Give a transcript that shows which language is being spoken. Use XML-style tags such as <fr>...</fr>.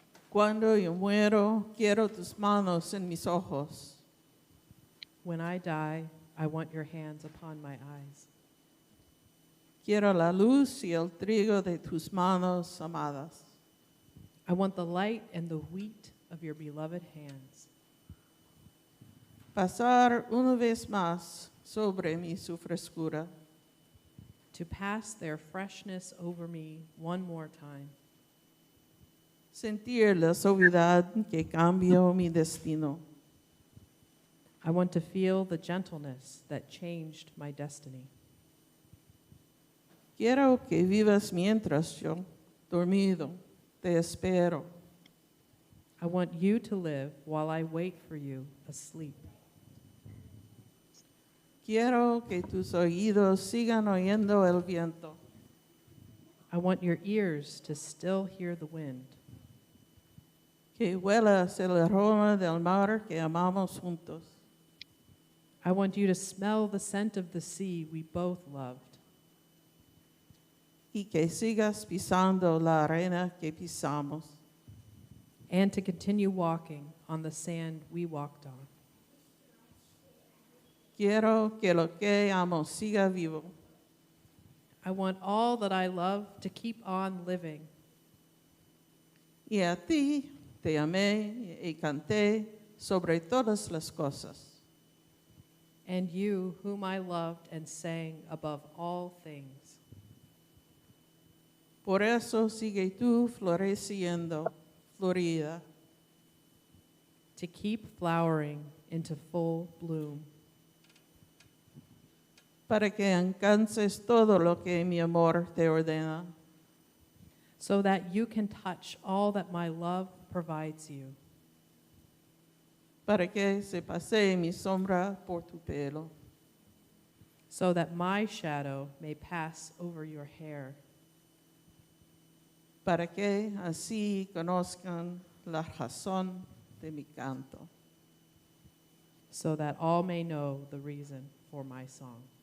<es>Cuando yo muero, quiero tus manos en mis ojos.</es> <en>When I die, I want your hands upon my eyes.</en> <es>Quiero la luz y el trigo de tus manos amadas.</es> <en>I want the light and the wheat of your beloved hands.</en> <es>Pasar una vez más sobre mi su frescura.</es> <en>To pass their freshness over me one more time.</en> <es>Sentir la suavidad que cambió mi destino.</es> <en>I want to feel the gentleness that changed my destiny.</en> <es>Quiero que vivas mientras yo, dormido, te espero.</es> <en>I want you to live while I wait for you asleep.</en> <es>Quiero que tus oídos sigan oyendo el viento.</es> <en>I want your ears to still hear the wind.</en> <es>Que huelas el aroma del mar que amamos juntos.</es> <en>I want you to smell the scent of the sea we both loved.</en> <es>Y que sigas pisando la arena que pisamos.</es> <en>And to continue walking on the sand we walked on.</en> <es>Quiero que lo que amo siga vivo.</es> <en>I want all that I love to keep on living.</en> <es>Y a ti te amé y canté sobre todas las cosas.</es> <en>And you, whom I loved and sang above all things.</en> <es>Por eso sigue tú floreciendo, florida.</es> <en>To keep flowering into full bloom.</en> <es>Para que alcances todo lo que mi amor te ordena.</es> <en>So that you can touch all that my love provides you.</en> <es>Para que se pase mi sombra por tu pelo.</es> <en>So that my shadow may pass over your hair.</en> <es>Para que así conozcan la razón de mi canto.</es> <en>So that all may know the reason for my song.</en>